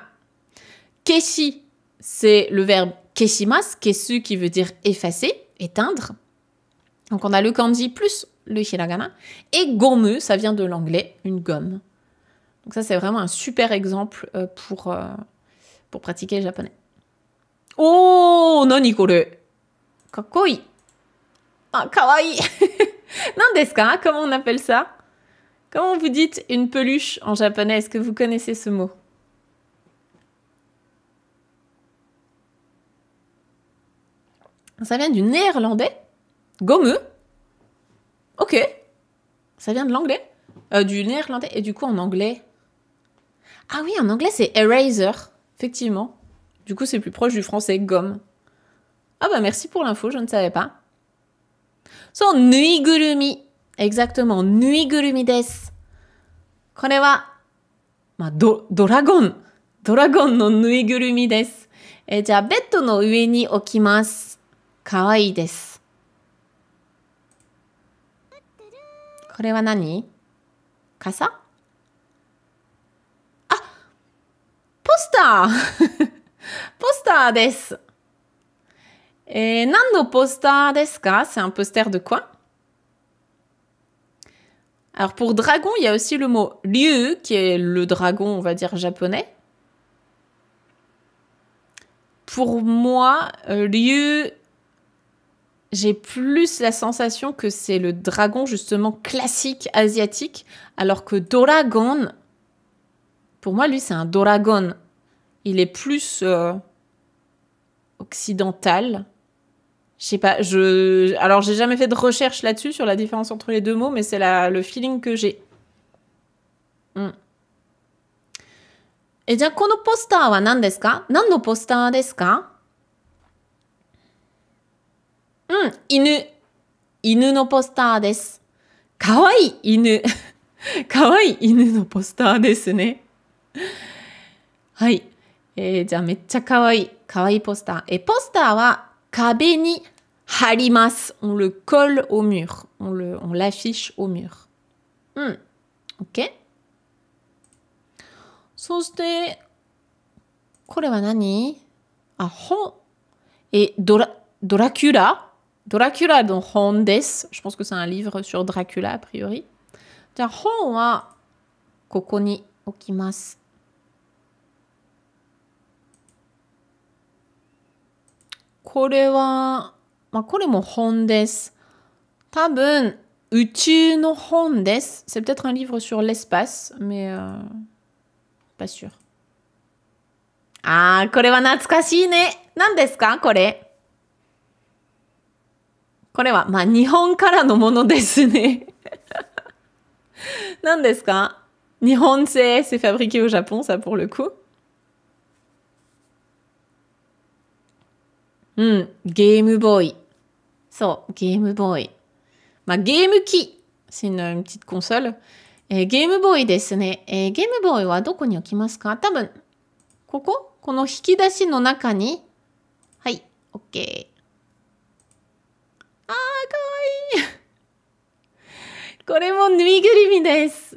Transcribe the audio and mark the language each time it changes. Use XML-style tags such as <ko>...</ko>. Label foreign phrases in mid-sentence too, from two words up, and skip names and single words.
<fr>Keshi, c'est le verbe</fr> <ja>消します、消す</ja> <fr>qui veut dire effacer, éteindre. Donc on a le kanji plus le hiragana. Et gomu, ça vient de l'anglais, une gomme. Donc ça, c'est vraiment un super exemple pour pratiquer le japonais.</fr> <ja>Oh, 何これ? かっこいい。あ、かわいい.</ja> <fr>Nandeska, comment on appelle ça? Comment vous dites une peluche en japonais? Est-ce que vous connaissez ce mot? Ça vient du néerlandais. Gomu. Ok. Ça vient de l'anglais. Du néerlandais. Et du coup, en anglais... Ah oui, en anglais, c'est eraser. Effectivement. Du coup, c'est plus proche du français, gomme. Ah bah merci pour l'info, je ne savais pas. So, nuigurumi. Exactement,</fr> <ja>ぬいぐるみです. これは、ドラゴンのぬいぐるみです。じゃあ、ベッドの上に置きます。かわいいです。これは何？傘？あ、ポスターポスターです。何のポスターですか?</ja> <fr>C'est un poster de quoi? Alors pour dragon, il y a aussi le mot ryu, qui est le dragon, on va dire, japonais. Pour moi, ryu, j'ai plus la sensation que c'est le dragon justement classique asiatique, alors que Doragon, pour moi, lui, c'est un Doragon. Il est plus occidental. Je sais pas, alors j'ai jamais fait de recherche là-dessus, sur la différence entre les deux mots, mais c'est le feeling que j'ai. Et bien,</fr> <ja>このポスターは何ですか？何のポスターですか？犬。犬のポスターです。かわいい犬。かわいい犬のポスターですね。はい。じゃあめっちゃかわいい。かわいいポスター。ポスターは壁に貼ります。</ja> <fr>On le colle au mur. On l'affiche au mur.</fr> <ja>OK。そして、これは何？本。ドラキュラの本です。</ja> <fr>Je pense que c'est un livre sur Dracula, a priori.</fr> <ja>じゃあ本はここに置きます。これは、これも本です。多分、宇宙の本です。</ja> <fr>C'est peut-être un livre sur l'espace, mais pas sûr.</fr> <ja>これは懐かしいね。何ですかこれ。これは、日本からのものですね。何ですか？日本製、</ja> <fr>c'est fabriqué au Japon, ça pour le coup.</fr> <ja>ゲームボーイ。そう、ゲームボーイ。ゲーム機。</ja> <fr>C'est une petite console.</fr> <ja>ゲームボーイですね。ゲームボーイはどこに置きますか？多分、この引き出しの中に。はい、OK。かわいい。これもぬいぐるみです。</ja>